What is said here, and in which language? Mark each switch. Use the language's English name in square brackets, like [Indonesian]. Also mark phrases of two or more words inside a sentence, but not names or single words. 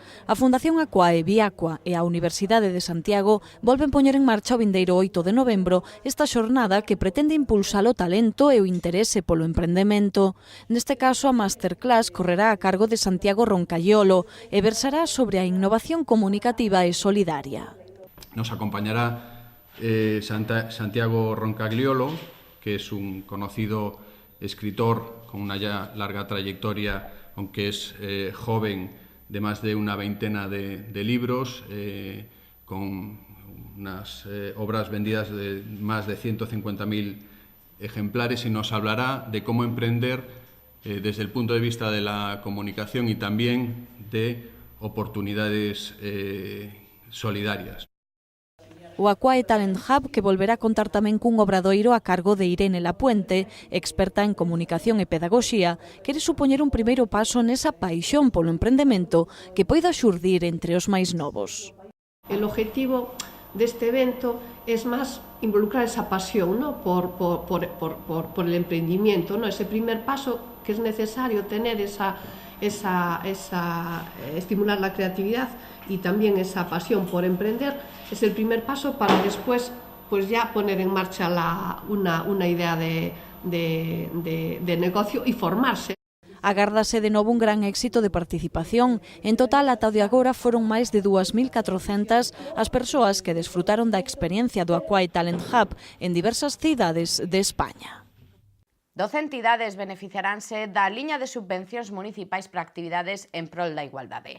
[Galician] A Fundación Aquae, Viacua e a Universidade de Santiago volven poñer en marcha o vindeiro 8 de novembro esta xornada que pretende impulsar o talento e o interese polo emprendemento. Neste caso, a masterclass correrá a cargo de Santiago Roncaiolo e versará sobre a innovación comunicativa e solidaria. [Spanish] Nos acompañará Santiago Roncagliolo, que es un conocido escritor con una ya larga trayectoria, aunque es joven, de más de una veintena de libros, con unas obras vendidas de más de 150.000 ejemplares, y nos hablará de cómo emprender desde el punto de vista de la comunicación y también de oportunidades solidarias. [Galician] O Aquae Talent Hub, que volverá contar tamén cun obradoiro a cargo de Irene Lapuente, experta en comunicación e pedagogía, quere supoñer un primeiro paso nesa paixón polo emprendemento que poida xurdir entre os máis novos. [Spanish] El objetivo deste evento es más involucrar esa pasión, ¿no? por el emprendimiento, ¿no? Ese primer paso que es necesario tener estimular la creatividad y también esa pasión por emprender, es el primer paso para después pues ya poner en marcha una idea de negocio y formarse. [Galician] Agárdase de novo un gran éxito de participación. En total, ata o de agora foron máis de 2.400 as persoas que desfrutaron da experiencia do Aquae Talent Hub en diversas cidades de España. 12 entidades beneficiaránse da liña de subvencións municipais para actividades en prol da igualdade.